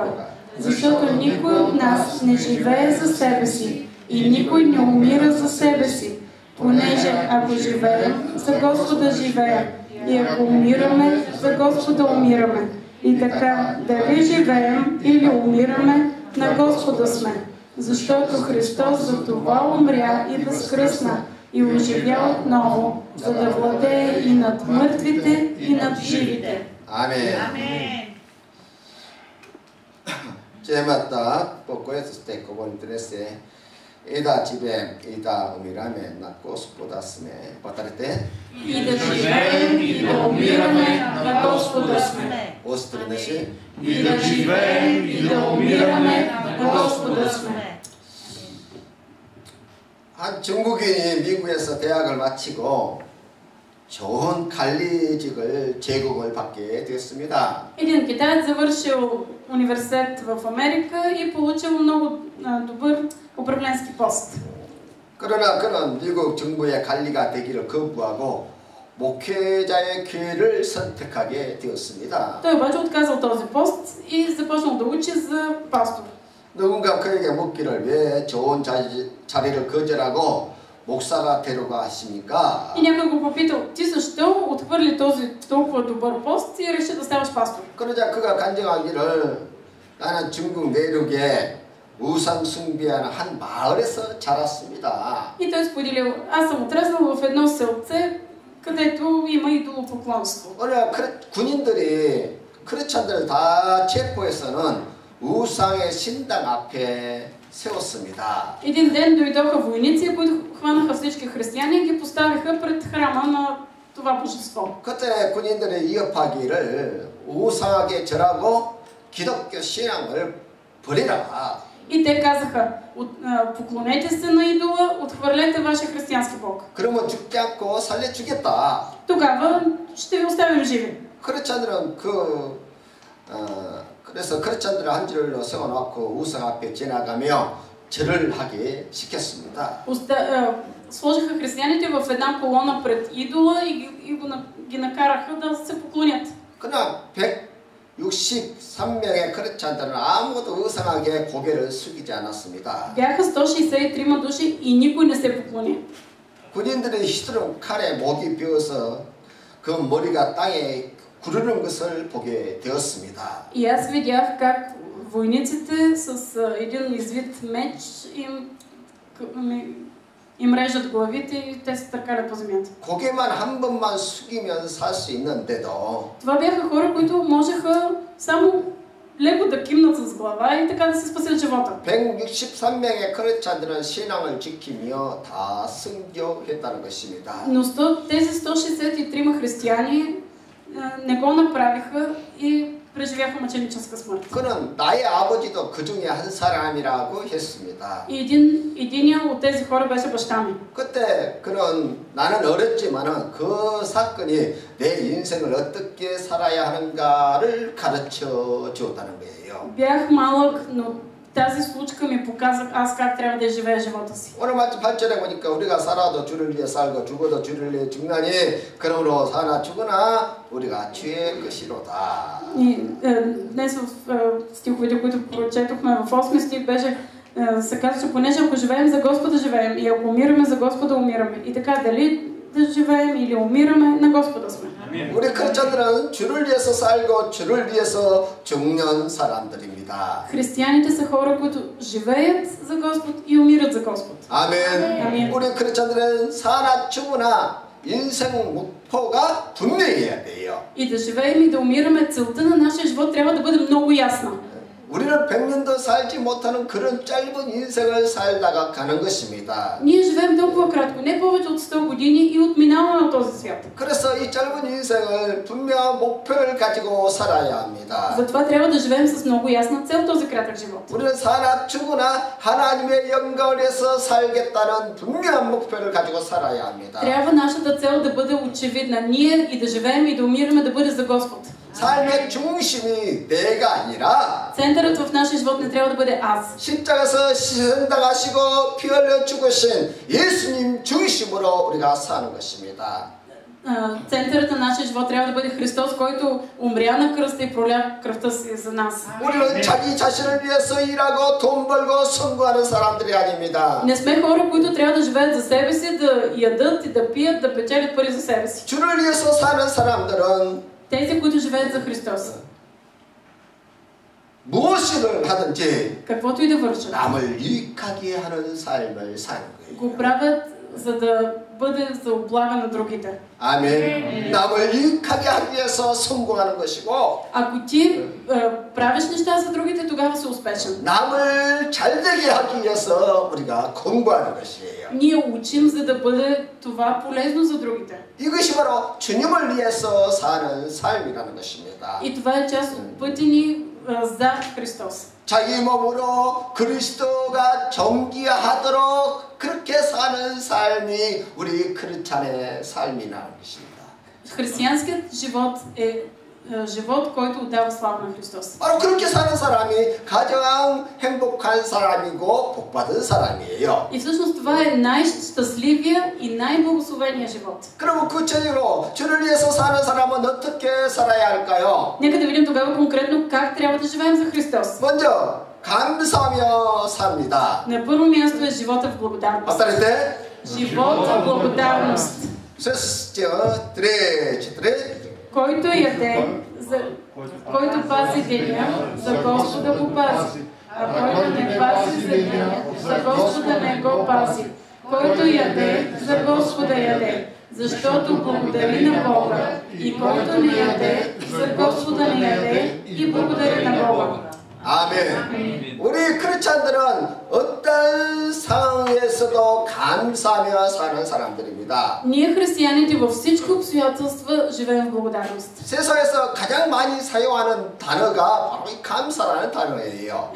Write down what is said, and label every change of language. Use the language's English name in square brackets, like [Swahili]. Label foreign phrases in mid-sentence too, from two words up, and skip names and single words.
[Bulgarian] Защото никой от нас не живее за себе си и никой не умира за себе си, понеже ако живеем, за Господа живеем, и ако умираме, за Господа умираме. И така, дали живеем или умираме, на Господа сме. Защото Христос за това умря и възкръсна и оживя отново, за да владее и над мъртвите, и над живите. Амин. 제마다 복고에서 스테이크본 드레스에 이다 집에 이다 умираме на Господа сме. Повторете. И да живеем, и да умираме, на Господа сме. Остренеше. И да живеем, и да умираме, на Господа сме. [Korean] 한 중국인이 미국에서 대학을 마치고 좋은 관리직을 제국을 받게 되었습니다. [Bulgarian] Един китаец завършил университет в Америка и получил много добър управленски пост. [Korean] 그러나 그는 미국 정부의 관리가 되기를 거부하고 목회자의 교회를 선택하게 되었습니다. [Bulgarian] Той обаче отказал този пост и започнал да учи за пастор. [Korean] 누군가 그에게 묻기를 왜 좋은 자리를 거절하고 목사가 되려고 하십니까? [Bulgarian] И някой го попитал, ти защо отхвърли този толкова добър пост и реши да ставаш пастор? [Korean] 그러자 그가 간증하기를 나는 중국 내륙에 우상 숭배하는 한 마을에서 자랐습니다. [Bulgarian] И той споделил, аз съм отраснал в едно селце, където има идолопоклонство. [Korean] 어느 군인들이 크리스찬들을 다 체포해서는 우상의 신당 앞에 세웠습니다. [Bulgarian] Един ден дойдоха войници, които хванаха всички християни и ги поставиха пред храма на това божество. [Korean] 그때 군인들이 위협하기를 우상하게 절하고 기독교 신앙을 버리라. [Bulgarian] И те казаха, поклонете се на идола, отхвърлете вашия християнски бог. [Korean] 그러면 죽지 않고 살려주겠다. [Bulgarian] Тогава ще ви оставим живи. [Korean] 크리스찬들은 그래서 크리스찬들을 한 줄로 세워놓고 우상 앞에 지나가며 절을 하게 시켰습니다. [Bulgarian] Сложиха християните в една колона пред идола и ги накараха да се поклонят. [Korean] 그러나 163명의 크리스찬들은 아무도 우상하게 고개를 숙이지 않았습니다. [Bulgarian] Бяха 163 души и никой не се поклони. [Korean] 군인들의 휘두른 칼에 목이 베어서 그 머리가 땅에 구르는 것을 보게 되었습니다. [Bulgarian] И аз видях как войниците с един извит меч им режат главите и те се търкалят по земята. [Korean] 고개만 한 번만 숙이면 살 수 있는데도 [Bulgarian] Това бяха хора, които можеха само леко да кимнат с глава и така да се спасят живота. [Korean] 163명의 크리스찬들은 신앙을 지키며 다 순교했다는 것입니다. [Bulgarian] Но тези 163 християни не го направиха и преживяха мъченическа смърт. [Korean] 그는 나의 아버지도 그 중에 한 사람이라고 했습니다. [Bulgarian] И единия от тези хора беше баща ми. [Korean] 그때 그는 나는 어렸지만은 그 사건이 내 인생을 어떻게 살아야 하는가를 가르쳐 주었다는 거예요. [Bulgarian] Бях малък, но тази случка ми показа аз как трябва да живея живота си. [Korean] 오늘 마치 8절에 보니까 우리가 살아도 주를 위해 살고 죽어도 주를 위해 죽나니 그러므로 사나 죽으나 우리가 주의 것이로다. [Bulgarian] И днес в стиховете, които прочетохме в 8 стих се казва, че понеже ако живеем за Господа живеем и ако умираме за Господа умираме. И така дали да живеем или умираме, на Господа сме. [Korean] 우리 크리스찬들은 주를 위해서 살고 주를 위해서 죽는 사람들입니다. [Bulgarian] Християните са хора, които живеят за Господ и умират за Господ. [Korean] 아멘. 우리 크리스찬들은 사나 죽으나 인생 목표가 분명해야 돼요. [Bulgarian] И да живеем и да умираме, целта на нашия живот трябва да бъде много ясна. [Korean] 우리는 100년도 살지 못하는 그런 짧은 인생을 살다가 가는 것입니다. [Bulgarian] Ние живеем толкова кратко, не повече от 100 години и отминаваме от този свят. [Korean] 그래서 이 짧은 인생을 분명한 목표를 가지고 살아야 합니다. [Bulgarian] Затова трябва да живеем с много ясна цел този кратък живот. [Korean] 우리는 사나 죽으나 하나님의 영광을 위해서 살겠다는 분명한 목표를 가지고 살아야 합니다. [Bulgarian] Трябва нашата цел да бъде очевидна. Ние и да живеем и да умираме да бъде за Господ. [Korean] 삶의 중심이 내가 아니라 [Bulgarian] Центърът в нашия живот не трябва да бъде аз. [Korean] 십자가에서 희생당하시고 피 흘려 죽으신 예수님 중심으로 우리가 사는 것입니다. [Bulgarian] Центърът на нашия живот трябва да бъде Христос, който умря на кръста и проля кръвта си за нас. [Korean] 우리는 자기 자신을 위해서 일하고 돈 벌고 성공하는 사람들이 아닙니다. [Bulgarian] Не сме хора, които трябва да живеят за себе си, да ядат и да пият, да печелят пари за себе си. [Korean] 주를 위해서 사는 사람들은 [Bulgarian] Тези, които живеят за Христос, [Korean] 무엇을 하든지 [Bulgarian] каквото и да вършат, [Korean] 남을 유익하게 하는 삶을 사는 거예요. [Bulgarian] го правят, за да бъде за облага на другите. [Korean] 아멘. 남을 유익하게 하기 위해서 성공하는 것이고, [Bulgarian] Ако ти правиш неща за другите, тогава си успешен. [Korean] 남을 잘되게 하기 위해서 우리가 공부하는 것이에요. [Bulgarian] Ние учим, за да бъде това полезно за другите. [Korean] 이것이 바로 주님을 위해서 사는 삶이라는 것입니다. [Bulgarian] И това е част от пътя ни за Христос. [Korean] 자기 몸으로 그리스도가 정기하도록 그렇게 사는 삶이 우리 크리스찬의 삶이라는 것입니다. [Bulgarian] Християнският живот е живот, който отдава слава на Христос. [Korean] 바로 그렇게 사는 사람이 가장 행복한 사람이고 복받은 사람이에요. [Bulgarian] И всъщност това е най-щастливия и най-благословения живот. [Korean] 그럼 구체적으로 주를 위해서 사는 사람은 어떻게 살아야 할까요? [Bulgarian] Нека да видим тогава конкретно как трябва да живеем за Христос. [Korean] 먼저 감사하며 삽니다. [Bulgarian] На първо място е живота в благодарност. [Korean] 어떨 때? [Bulgarian] Живот в благодарност. Който яде, който пази деня, за Господа го пази. А който не пази за деня, за Господа не го пази. Който яде, за Господа яде, защото благодари на Бога. И който не яде, за Господа не яде и благодари на Бога. [Korean] 아멘. 우리 크리스찬들은 어떤 상황에서도 감사하며 사는 사람들입니다. [Bulgarian] Ние християните във всички обстоятелства живеем в благодарност. [Korean] 세상에서 가장 많이 사용하는 단어가 바로 이 감사라는 단어예요.